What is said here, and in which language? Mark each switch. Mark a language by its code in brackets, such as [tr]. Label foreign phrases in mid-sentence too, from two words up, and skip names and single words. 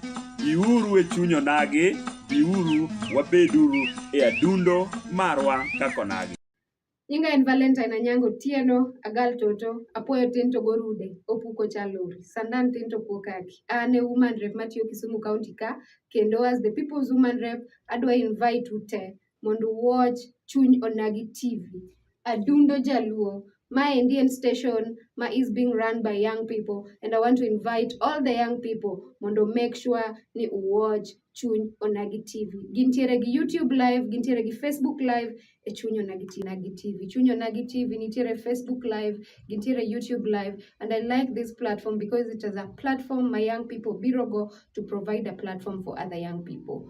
[luo] Biuru e Chuny Onagi, biuru wabeduru e adundo marwa kaka onagi. Nyinga en Valentine Anyango Tieno, Agal Toto, Apoyo Tinto Gorude, Opuko Chaluri, Sandan Tinto Pokaki. Ane [en] woman rep [luo] Matio Kisumu County ka, kendo [en] as the people's woman rep, [luo] adwa invite ute, mondo watch Chuny Onagi TV. Adundo jaluo, [en] My Indian station is being run by young people, and I want to invite all the young people to make sure ni watch Chuny Onagi TV. [luo] Gintiere gi YouTube live, gintiere gi Facebook live, e Chuny Onagi TV. Chuny Onagi TV nitiere Facebook live, gintiere YouTube live, [en] and I like this platform because it is a platform my young people birogo to provide a platform for other young people.